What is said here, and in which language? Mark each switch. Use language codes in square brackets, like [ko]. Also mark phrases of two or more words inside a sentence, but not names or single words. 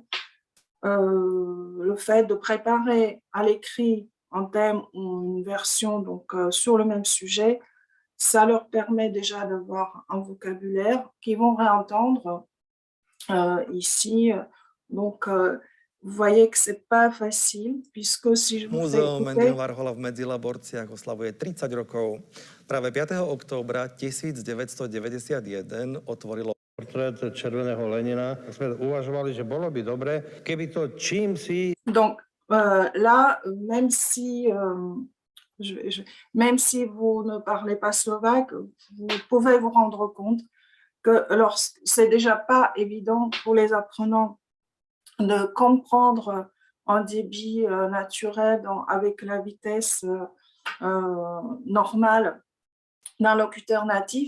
[fr] Le fait de préparer à l'écrit un thème ou une version donc, sur le même sujet, ça leur permet déjà d'avoir un vocabulaire qu'ils vont réentendre ici. Donc, vous voyez que c'est pas facile, puisque si je vous fais [sk] Múzeum [fr] écouter... [sk] Andyho Warhola v Medzilaborciach oslavuje 30 rokov. Práve 5. októbra 1991 otvorilo portrét červeného Lenina. Sme uvažovali, že bolo by dobre, keby to čím si... [fr] Donc là, même si, même si vous ne parlez pas slovaque, vous pouvez vous rendre compte que c'est déjà pas évident pour les apprenants de comprendre en débit naturel avec la vitesse normale d'un locuteur natif.